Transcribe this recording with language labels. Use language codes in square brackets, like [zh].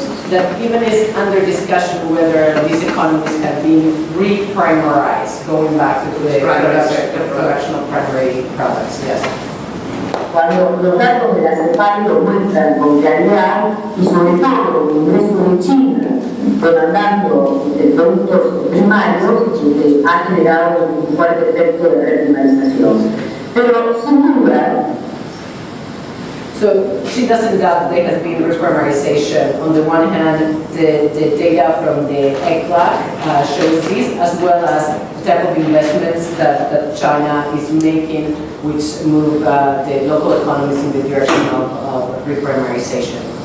[en] That even is under discussion whether these economies have been re-primarized, going back to the production of primary products, yes. [es] Cuando los datos de la CEPAL lo muestran con claridad y sobre todo el ingreso de China demandando productos primarios que ha generado un fuerte efecto de reprimarización. Pero sin duda, [en] so she doesn't doubt there has been reprimariization. On the one hand, the data from the ECLAC shows this, as well as the type of investments that China is making, which move the local economies in the direction of reprimariization.